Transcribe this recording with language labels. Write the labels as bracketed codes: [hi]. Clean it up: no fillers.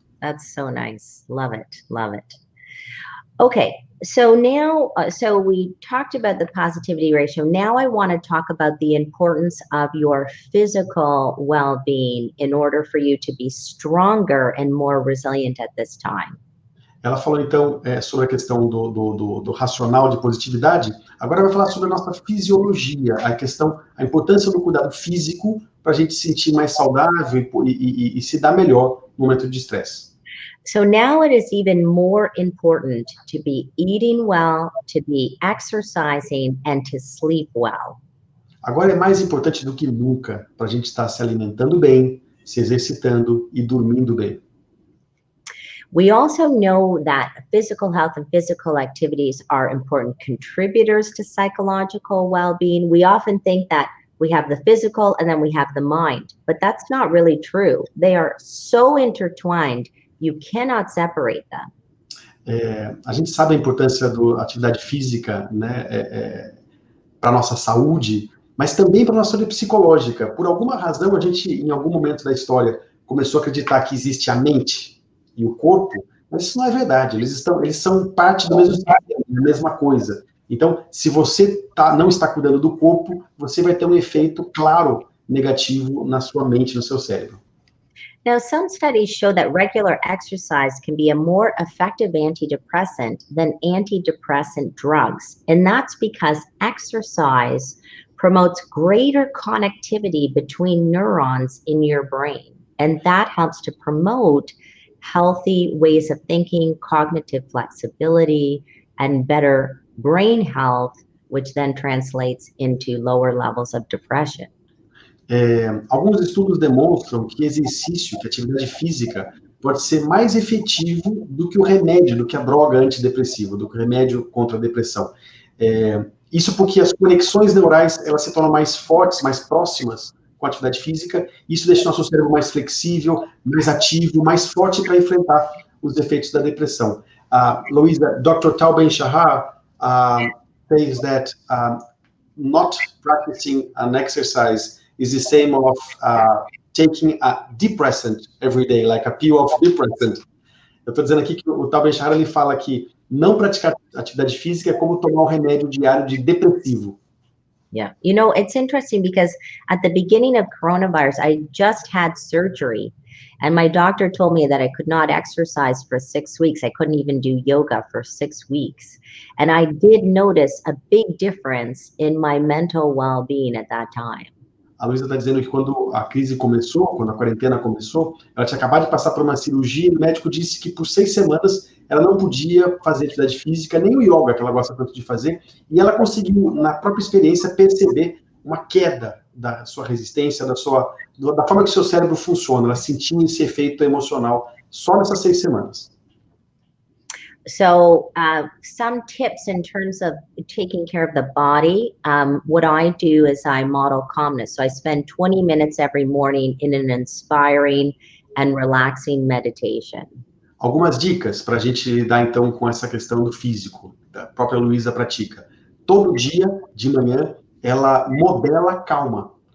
[en] That's so nice. Love it. Love it. Okay, so now, so we talked about the positivity ratio. Now I want to talk about the importance of your physical well-being in order for you to be stronger and more resilient at this time. [pt] Ela falou, então, sobre a questão do racional de positividade. Agora vai falar sobre a nossa fisiologia, a importância do cuidado físico para a gente se sentir mais saudável e se dar melhor no momento de estresse. [en] So now it is even more important to be eating well, to be exercising, and to sleep well. [pt] Agora é mais importante do que nunca para a gente estar se alimentando bem, se exercitando e dormindo bem. [en] We also know that physical health and physical activities are important contributors to psychological well-being. We often think that we have the physical and then we have the mind, but that's not really true. They are so intertwined, you cannot separate them. [pt] A gente sabe a importância da atividade física, né, para a nossa saúde, mas também para a nossa saúde psicológica. Por alguma razão, a gente, em algum momento da história, começou a acreditar que existe a mente e o corpo, mas isso não é verdade. Eles são parte do mesmo sistema, da mesma coisa. Então, se você não está cuidando do corpo, você vai ter um efeito claro negativo na sua mente, no seu cérebro. [en] Now, some studies show that regular exercise can be a more effective antidepressant than antidepressant drugs. And that's because exercise promotes greater connectivity between neurons in your brain. And that helps to promote healthy ways of thinking, cognitive flexibility, and better brain health, which then translates into lower levels of depression. [pt] Alguns estudos demonstram que exercício, que atividade física, pode ser mais efetivo do que o remédio, do que a droga antidepressiva, do que o remédio contra a depressão. Isso porque as conexões neurais, elas se tornam mais fortes, mais próximas com a atividade física. Isso deixa o nosso cérebro mais flexível, mais ativo, mais forte para enfrentar os efeitos da depressão. [en] Louisa, Dr. Tal Ben-Shahar says that not practicing an exercise is the same of taking a depressant every day, like a pill of depressant. [pt] Eu estou dizendo aqui que o tal Bem-Estar, ele fala que não praticar atividade física é como tomar um remédio diário de depressivo. [en] Yeah. You know, it's interesting because at the beginning of coronavirus, I just had surgery and my doctor told me that I could not exercise for 6 weeks. I couldn't even do yoga for 6 weeks. And I did notice a big difference in my mental well-being at that time. [pt] A Luisa está dizendo que quando a crise começou, quando a quarentena começou, ela tinha acabado de passar por uma cirurgia e o médico disse que por 6 semanas ela não podia fazer atividade física, nem o yoga, que ela gosta tanto de fazer, e ela conseguiu, na própria experiência, perceber uma queda da sua resistência, da forma que o seu cérebro funciona. Ela sentiu esse efeito emocional só nessas 6 semanas. [en] So some tips in terms of taking care of the body. What I do is I model calmness. So I spend 20 minutes every morning in an inspiring and relaxing meditation. [pt] Algumas dicas para a gente lidar, então, com essa questão do físico. A própria Luisa pratica. Todo dia, de manhã, ela modela calma.